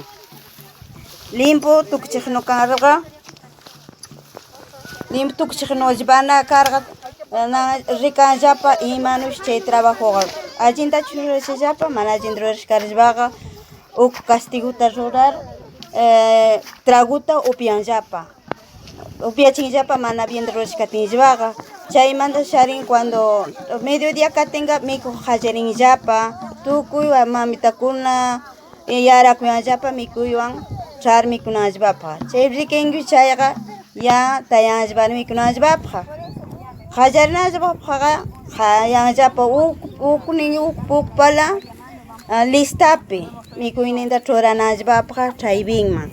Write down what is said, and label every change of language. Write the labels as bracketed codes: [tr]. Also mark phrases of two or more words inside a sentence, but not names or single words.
[qu] Limpu tukchiqnu karqa, limpu tukchiqnu llana karqa rikanllapa imanush chay trabajoqa allintachu rurashallapa, mana allinta rurashkarllapaqa uk castiguta rurar traguta upianllapa. Upiachinllapa mana bien rurashkatinllapaqa. Chaymanta sharin [es] cuando mediodía [qu] katinga mikuq hallarinllapa, tukuy mamitakuna yarakuyanllapa mikuywan char mikunanllapapaq. Chay rikanki chayqa ya tayanllapa mikunanllapapaq. Hallarinanllapapaqqa hayanllapa uk pala listapi mikuyninta churananllapapaq chayvinman.